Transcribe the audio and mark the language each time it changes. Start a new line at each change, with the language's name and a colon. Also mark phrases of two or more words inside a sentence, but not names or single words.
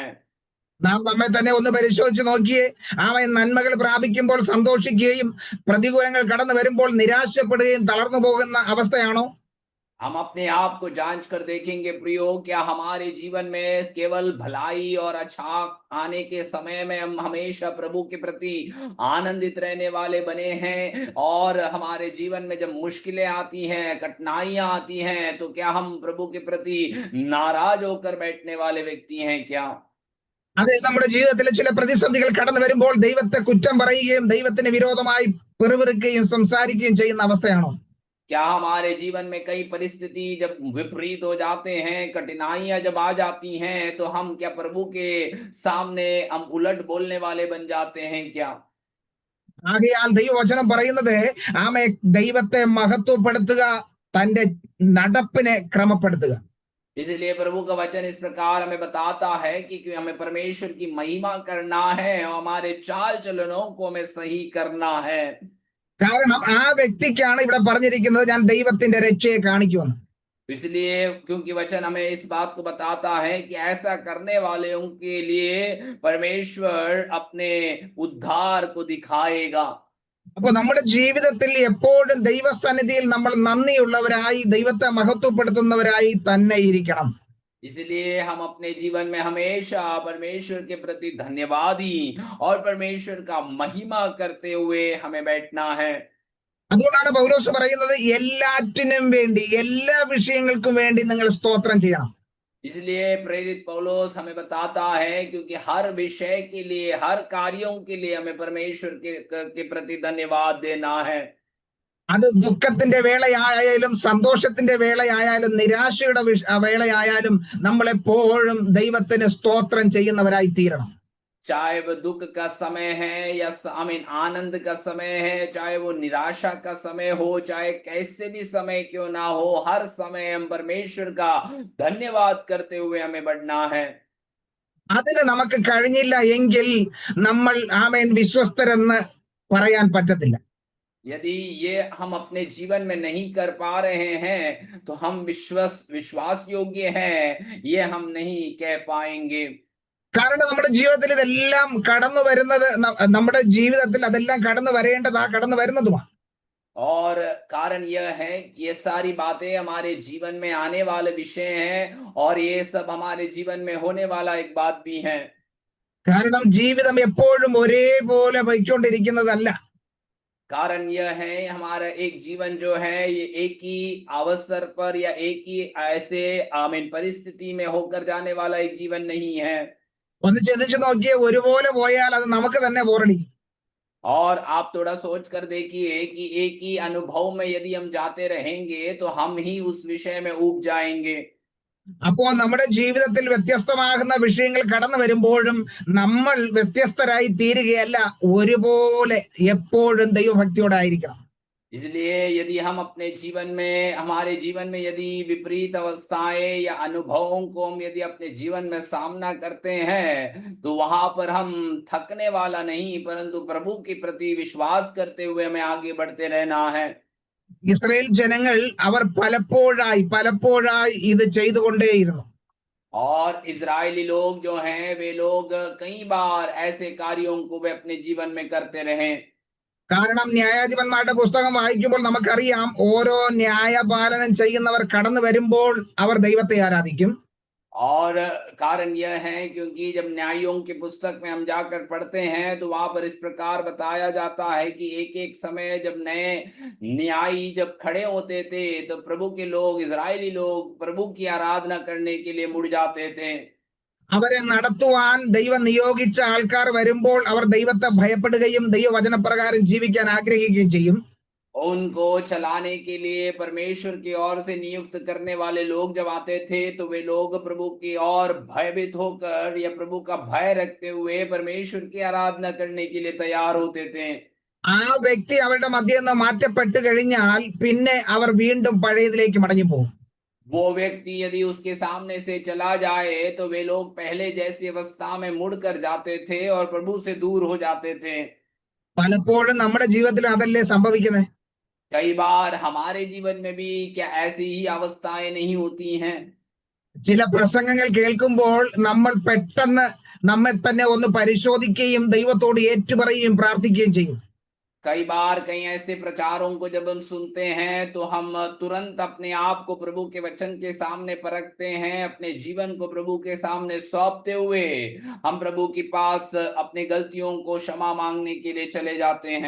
Malayalam: നാം നമ്മെ തന്നെ ഒന്ന് പരിശോധിച്ച് നോക്കിയേ. ആമേൻ, നന്മകൾ പ്രാപിക്കുമ്പോൾ സന്തോഷിക്കുകയും പ്രതികൂലങ്ങൾ കടന്നു വരുമ്പോൾ നിരാശപ്പെടുകയും തളർന്നു പോകുന്ന അവസ്ഥയാണോ?
Hindi: हम अपने आप को जांच कर देखेंगे प्रियो, क्या हमारे जीवन में केवल भलाई और अच्छा आने के समय में हम हमेशा प्रभु के प्रति आनंदित रहने वाले बने हैं, और हमारे जीवन में जब मुश्किलें आती हैं, कठिनाइयां आती हैं, तो क्या हम प्रभु के प्रति नाराज होकर बैठने वाले व्यक्ति हैं क्या?
Malayalam: അതെ, നമ്മുടെ ജീവിതത്തിൽ ചില പ്രതിസന്ധികൾ കടന്നു വരുമ്പോൾ ദൈവത്തെ കുറ്റം പറയുകയും ദൈവത്തിന് വിരോധമായി പിറുപിറുക്കുകയും സംസാരിക്കുകയും ചെയ്യുന്ന അവസ്ഥയാണോ?
Hindi: क्या हमारे जीवन में कई परिस्थिति जब विपरीत हो जाते हैं, कठिनाइयां जब आ जाती हैं, तो हम क्या प्रभु के सामने हम उलट बोलने वाले बन जाते हैं क्या?
Malayalam: ആകയാൽ ദൈവവചനം പറയുന്നത്, ആമേ, ദൈവത്തെ മഹത്വപ്പെടുത്തുക, തന്റെ നടപ്പിനെ ക്രമപ്പെടുത്തുക.
Hindi: इसलिए प्रभु का वचन इस प्रकार हमें बताता है कि हमें परमेश्वर की महिमा करना है और हमारे चाल चलनों को हमें सही करना है।
Malayalam: കാരണം ആ വ്യക്തിക്കാണ് ഇവിടെ പറഞ്ഞിരിക്കുന്നത്, ഞാൻ ദൈവത്തിന്റെ രക്ഷയെ കാണിക്കുമെന്ന്.
Hindi: इसलिए क्योंकि वचन हमें इस बात को बताता है कि ऐसा करने वालों के लिए परमेश्वर अपने उद्धार को दिखाएगा।
Malayalam: അപ്പൊ നമ്മുടെ ജീവിതത്തിൽ എപ്പോഴും ദൈവസന്നിധിയിൽ നമ്മൾ നന്ദിയുള്ളവരായി, ദൈവത്തെ മഹത്വപ്പെടുത്തുന്നവരായി തന്നെ ഇരിക്കണം.
Hindi: इसलिए हम अपने जीवन में हमेशा परमेश्वर के प्रति धन्यवादी और परमेश्वर का महिमा करते हुए हमें बैठना है।
Malayalam: അതുകൊണ്ടാണ് പൗലോസ് പറയുന്നത്, എല്ലാറ്റിനും വേണ്ടി, എല്ലാ विषयങ്ങൾക്കും വേണ്ടി നിങ്ങൾ സ്തോത്രം ചെയ്യണം.
Hindi: इसलिए प्रेरित पौलुस हमें बताता है, क्योंकि हर विषय के लिए, हर कार्यों के लिए हमें परमेश्वर के प्रति धन्यवाद देना है।
Malayalam: അത് ദുഃഖത്തിന്റെ വേളയായാലും സന്തോഷത്തിന്റെ വേളയായാലും നിരാശയുടെ വേളയായാലും നമ്മൾ എപ്പോഴും ദൈവത്തിന് സ്തോത്രം ചെയ്യുന്നവരായി തീരണം.
Hindi: चाहे वो दुख का समय है या आनंद का समय है, चाहे वो निराशा का समय हो, चाहे कैसे भी समय क्यों ना हो, हर समय हम परमेश्वर का धन्यवाद करते हुए हमें बढ़ना है।
Malayalam: അതിന് നമുക്ക് കഴിഞ്ഞില്ല എങ്കിൽ നമ്മൾ ആമേൻ വിശ്വസ്തരെന്ന് പറയാൻ പറ്റത്തില്ല.
Hindi: यदि ये हम अपने जीवन में नहीं कर पा रहे हैं, तो हम विश्वास योग्य हैं, ये हम नहीं कह पाएंगे।
Malayalam: കാരണം നമ്മുടെ ജീവിതത്തിൽ ഇതെല്ലാം കടന്നു വരുന്നത്, നമ്മുടെ ജീവിതത്തിൽ അതെല്ലാം കടന്നു വരേണ്ടതാ, കടന്നു വരുന്നതുമാണ്.
Hindi: और कारण यह है कि ये सारी बातें हमारे जीवन में आने वाले विषय हैं, और ये सब हमारे जीवन में होने वाला एक बात भी है।
Malayalam: കാരണം ജീവിതം എപ്പോഴും ഒരേപോലെ പോയിക്കൊണ്ടിരിക്കുന്നതല്ല.
Hindi: कारण यह है हमारा एक जीवन जो है ये एक ही अवसर पर या एक ही ऐसे आमीन परिस्थिति में होकर जाने वाला एक जीवन नहीं है।
Malayalam: ഒന്ന് ചിന്തിച്ചു നോക്കിയേ, ഒരുപോലെ പോയാൽ അത് നമുക്ക് തന്നെ ബോറടിക്കും.
Hindi: और आप थोड़ा सोच कर देखिए कि एक ही अनुभव में यदि हम जाते रहेंगे तो हम ही उस विषय में ऊब जाएंगे।
Malayalam: അപ്പോൾ നമ്മുടെ ജീവിതത്തിൽ വ്യത്യസ്തമാകുന്ന വിഷയങ്ങൾ കടന്നു വരുമ്പോഴും നമ്മൾ വ്യത്യസ്തരായി തീരുകയല്ല, ഒരുപോലെ എപ്പോഴും ദൈവഭക്തിയോടെ ആയിരിക്കണം.
Hindi: इसलिए यदि हम अपने जीवन में हमारे जीवन में यदि विपरीत अवस्थाएं या अनुभवों को हम यदि अपने जीवन में सामना करते हैं तो वहां पर हम थकने वाला नहीं परंतु प्रभु के प्रति विश्वास करते हुए हमें आगे बढ़ते रहना है।
Malayalam: ഇസ്രായേൽ ജനങ്ങൾ അവർ പലപ്പോഴായി ഇത് ചെയ്തുകൊണ്ടേയിരുന്നു.
Hindi: और इजरायली लोग जो हैं वे लोग कई बार ऐसे कार्यों को वे अपने जीवन में करते रहे।
Malayalam: കാരണം ന്യായാധിപന്മാരുടെ പുസ്തകം വായിക്കുമ്പോൾ നമുക്കറിയാം, ഓരോ ന്യായപാലനം ചെയ്യുന്നവർ കടന്നു വരുമ്പോൾ അവർ ദൈവത്തെ ആരാധിക്കും.
Hindi: और कारण यह है क्योंकि जब न्यायों की पुस्तक में हम जाकर पढ़ते हैं तो वहां पर इस प्रकार बताया जाता है कि एक एक समय जब नए न्यायी जब खड़े होते थे तो प्रभु के लोग इजरायली लोग प्रभु की आराधना करने के लिए मुड़ जाते थे।
Malayalam: അവരെ നടത്തുവാൻ ദൈവം നിയോഗിച്ച ആൾക്കാർ വരുമ്പോൾ അവർ ദൈവത്തെ ഭയപ്പെടുകയും ദൈവവചനപ്രകാരം ജീവിക്കാൻ ആഗ്രഹിക്കുകയും ചെയ്യും.
Hindi: उनको चलाने के लिए परमेश्वर की ओर से नियुक्त करने वाले लोग जब आते थे तो वे लोग प्रभु की ओर भयभीत होकर या प्रभु का भय रखते हुए परमेश्वर की आराधना करने के लिए तैयार होते थे।
Malayalam: ആ വ്യക്തി അവരുടെ മധ്യയിൽ നിന്ന് മാറ്റപ്പെട്ടു കഴിഞ്ഞാൽ പിന്നെ അവർ വീണ്ടും പഴയതിലേക്ക് മടങ്ങിപ്പോകും.
Hindi: वो व्यक्ति यदि उसके सामने से चला जाए तो वे लोग पहले जैसी अवस्था में मुड़कर जाते थे और प्रभु से दूर हो जाते थे।
Malayalam: പലപ്പോഴും നമ്മുടെ ജീവിതത്തിൽ അതല്ലേ സംഭവിക്കുന്നത്?
Hindi: कई बार हमारे जीवन में भी क्या ऐसी ही अवस्थाएं नहीं होती हैं?
Malayalam: ചില പ്രസംഗങ്ങൾ കേൾക്കുമ്പോൾ നമ്മൾ പെട്ടെന്ന് നമ്മെ തന്നെ ഒന്ന് പരിശോധിക്കുകയും ദൈവത്തോട് ഏറ്റുപറയുകയും പ്രാർത്ഥിക്കുകയും ചെയ്യും.
Hindi: कई बार कई ऐसे प्रचारों को जब हम सुनते हैं तो हम तुरंत अपने आप को प्रभु के वचन के सामने परखते हैं, अपने जीवन को प्रभु के सामने सौंपते हुए हम प्रभु के पास अपनी गलतियों को क्षमा मांगने के लिए चले जाते हैं।